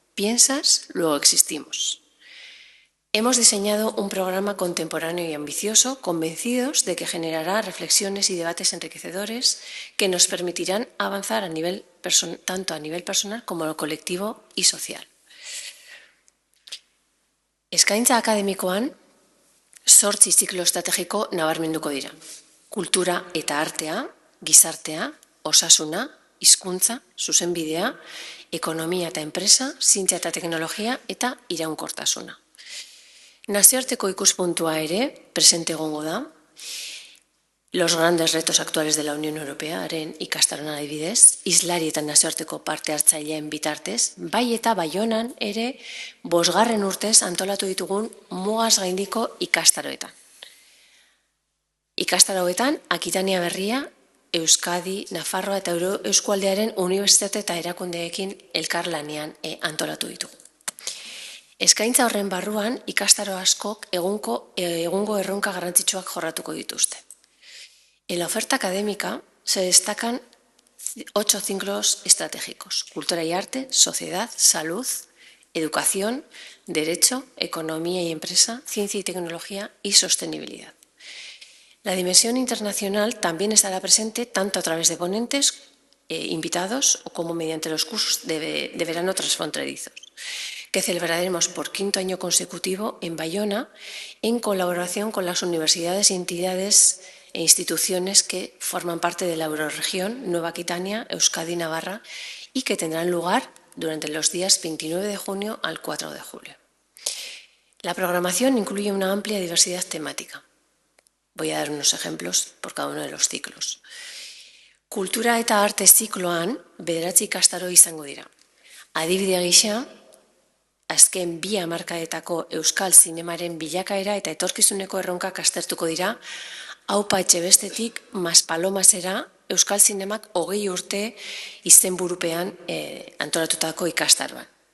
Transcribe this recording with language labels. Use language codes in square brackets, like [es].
[es] Piensas, luego existimos. Hemos diseñado un programa contemporáneo y ambicioso, convencidos de que generará reflexiones y debates enriquecedores que nos permitirán avanzar tanto a nivel personal como colectivo y social. [eu] Eskaintza akademikoan 8 ziklo estrategiko nabarmenduko dira. Kultura eta artea, gizartea, osasuna, hizkuntza, zuzenbidea, ekonomia eta enpresa, zientzia eta teknologia eta iraunkortasuna. Nazioarteko ikuspuntua ere presente egongo da, [es] los grandes retos actuales de la Unión [eu] Europearen ikastaroan adibidez, islari eta nazioarteko parte hartzaileen bitartez, bai eta Baionan ere 5. urtez antolatu ditugun mugaz gaindiko ikastaroetan. Ikastaroetan, Akitania Berria, Euskadi, Nafarroa eta Euskualdearen unibertsitate eta erakundeekin elkarlanean antolatu ditugu. Eskaintza horren barruan, ikastaro askok egungo erronka garrantzitsuak jorratuko dituzte. [es] En la oferta académica se destacan 8 ciclos estratégicos: cultura y arte, sociedad, salud, educación, derecho, economía y empresa, ciencia y tecnología y sostenibilidad. La dimensión internacional también estará presente tanto a través de ponentes invitados como mediante los cursos de verano transfronterizos, que celebraremos por 5º año consecutivo en Bayona en colaboración con las universidades y entidades e instituciones que forman parte de la Eurorregión, Nueva Aquitania, Euskadi y Navarra, y que tendrán lugar durante los días 29 de junio al 4 de julio. La programación incluye una amplia diversidad temática. Voy a dar unos ejemplos por cada uno de los ciclos. [eu] Kultura eta arte zikloan 9 ikastaro izango dira. Adibide gisa, azken 2 hamarkadetako euskal zinemaren bilakaera eta etorkizuneko erronkak aztertuko dira. Aupa Etxebestetik Maspalomasera euskal zinemak 20 urte izenburupean antolatutako ikastaroan.